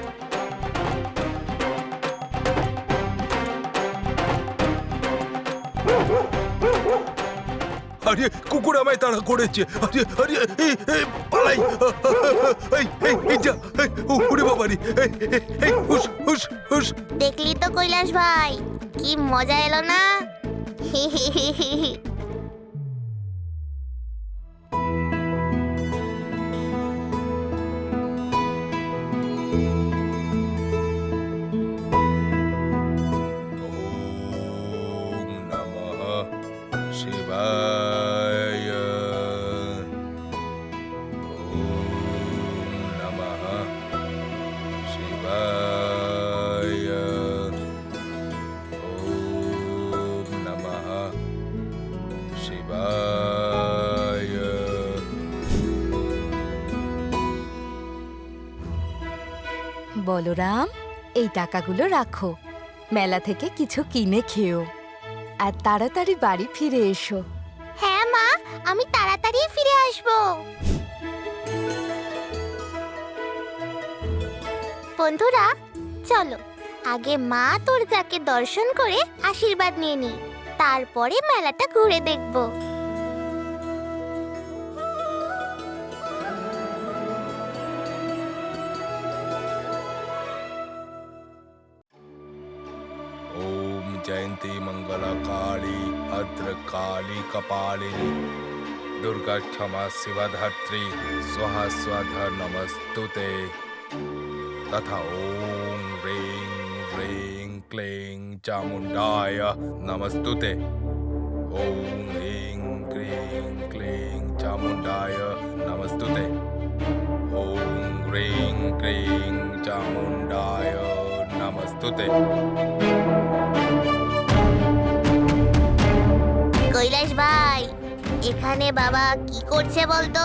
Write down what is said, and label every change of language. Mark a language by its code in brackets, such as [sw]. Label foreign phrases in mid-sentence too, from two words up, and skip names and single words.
[bn] আরে কুকুর আমায় তাড়া করেছে। আরে আরে পালাই। উড়ে বাবারি। হুস হুস হুস। দেখলি তো কৈলাস ভাই, কি মজা এলো না? [sa] ওম নমঃ শিবায়। ওম নমঃ শিবায়। ওম নমঃ শিবায়। [bn] বলরাম, এই টাকাগুলো রাখো। মেলা থেকে কিছু কিনে খেও আর তাড়াতাড়ি বাড়ি ফিরে এসো। হ্যাঁ মা, আমি তাড়াতাড়ি ফিরে আসবো। বন্ধুরা চলো আগে মা দুর্গাকে দর্শন করে আশীর্বাদ নিয়ে নিই, তারপরে মেলাটা ঘুরে দেখবো। [sa] ओम जयंती मंगला काली भद्र काली कपालिनी दुर्गा क्षमा शिवधात्री स्वाहा स्वाधा नमस्तुते। तथा ओम ह्रीं ह्रीं क्लीं चामुंडाय नमस्तुते। ओम ह्रीं क्लीं क्लीं चामुंडाय नमस्तुते। ओम ह्रीं क्लीं चामुंडाय नमस्तुते। [bn] কৈলাস ভাই, এখানে বাবা কি করছে বলতো?